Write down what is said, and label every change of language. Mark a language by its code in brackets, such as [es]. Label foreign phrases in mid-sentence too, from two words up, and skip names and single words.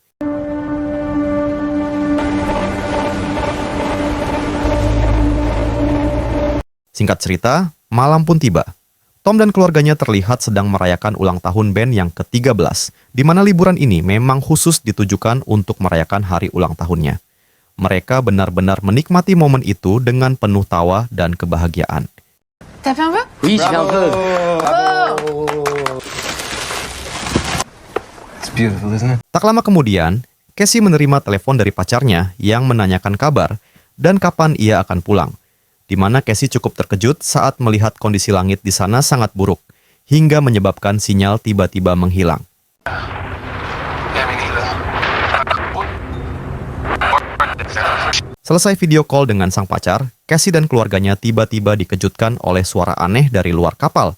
[id] Singkat cerita, malam pun tiba. Tom dan keluarganya terlihat sedang merayakan ulang tahun Ben yang ke-13, di mana liburan ini memang khusus ditujukan untuk merayakan hari ulang tahunnya. Mereka benar-benar menikmati momen itu dengan penuh tawa dan kebahagiaan. [fr] T'as fait un peu? Oui, j'ai fait un peu. [en] It's beautiful, isn't it? [id] Tak lama kemudian, Casey menerima telepon dari pacarnya yang menanyakan kabar dan kapan ia akan pulang. Di mana Casey cukup terkejut saat melihat kondisi langit di sana sangat buruk, hingga menyebabkan sinyal tiba-tiba menghilang. Selesai video call dengan sang pacar, Casey dan keluarganya tiba-tiba dikejutkan oleh suara aneh dari luar kapal.